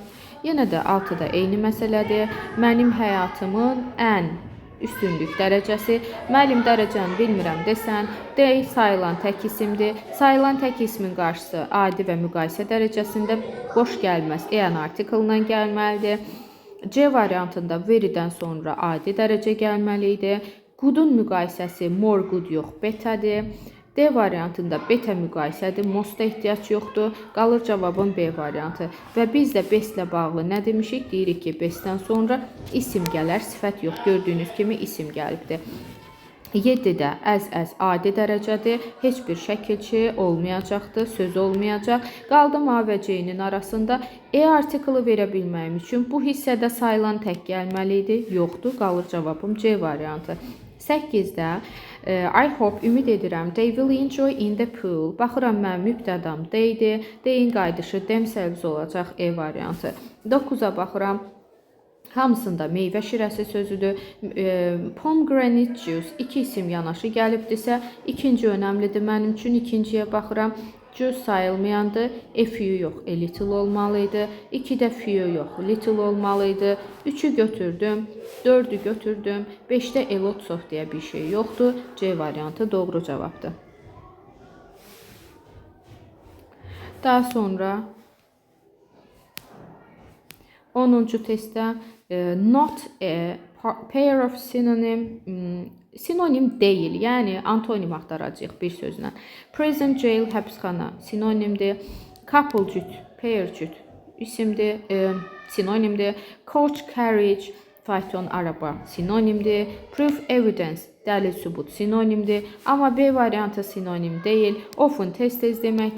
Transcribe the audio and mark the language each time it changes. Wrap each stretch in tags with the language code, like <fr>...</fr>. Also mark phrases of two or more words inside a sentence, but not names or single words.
<az>Yenə də 6-da eyni məsələdir. Mənim həyatımın ən üstünlük dərəcəsi. Müəllim dərəcəni bilmirəm desən, D sayılan tək isimdir. Sayılan tək ismin qarşısı adi və müqayisə dərəcəsində boş gəlməz. E-</az> <en>an article-</en> <az>la gəlməlidir. C variantında very'dən sonra adi dərəcə gəlməli idi. Good-un müqayisəsi</az> <en>more good</en> <az>yox, better-dir. D variantında beta müqayisədir, most-a ehtiyac yoxdur. Qalır cavabın B variantı. Və biz də best-lə bağlı nə demişik? Deyirik ki, best-dən sonra isim gələr, sifət yox. Gördüyünüz kimi isim gəlibdir. 7-də as adi dərəcədir. Heç bir şəkilçi olmayacaqdır, söz olmayacaq. Qaldım A və C-nin arasında. E artiklı verə bilməyim üçün bu hissədə sayılan tək gəlməli idi. Yoxdur, qalır cavabım C variantı.</az> <en>8-də I hope,</en> <az>ümid edirəm,</az> <en>they will enjoy in the pool.</en> <az>Baxıram, mən mübtədam D-dir. D-in qayıdışı themselves olacaq E variantı. 9-a baxıram. Hamısında meyvə şirəsi sözüdür.</az> <en>Pomegranate juice,</en> <az>iki isim yanaşı gəlibdirsə, ikinci önəmlidir mənim üçün. İkinciyə baxıram. Juice sayılmayandır.</az> <en>A few</en> <az>yox,</az> <en>a little</en> <az>olmalıydı. 2-də few yox, little olmalıydı. 3-ü götürdüm, 4-ü götürdüm. 5-də</az> <en>a lots of</en> <az>deyə bir şey yoxdur. C variantı doğru cavabdır. Daha sonra 10-cu testdə</az> <en>not a pair of synonym,</en> <az>sinonim deyil, yəni antonim axtaracağıq bir sözlə.</az> <en>Prison jail,</en> <az>həbsxana sinonimdir. Couple cüt, pair cüt isimdir, sinonimdir.</az> <en>Coach, carriage,</en> <az>fayton, araba sinonimdir.</az> <en>Proof, evidence,</en> <az>dəlil, sübut sinonimdir. Amma B variantı sinonim deyil. Often, tez-tez deməkdir.</az>